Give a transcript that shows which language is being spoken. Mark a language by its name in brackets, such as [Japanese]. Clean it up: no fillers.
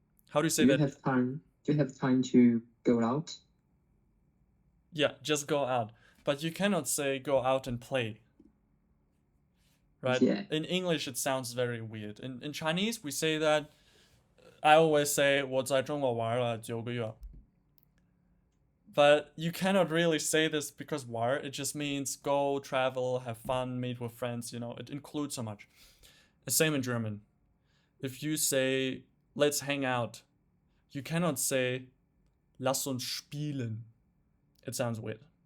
[English] How do you say that? Do you have time to go out? Yeah, just go out. But you cannot say go out and play. Right? Yeah. In English, it sounds very weird. In Chinese, we say that. I always say [Chinese] 我在中国玩了9个月. [English] But you cannot really say this because 玩, it just means go, travel, have fun, meet with friends, you know, it includes so much. The same in German. If you say let's hang out, you cannot say [German] lass uns spielen. [English] It sounds weird.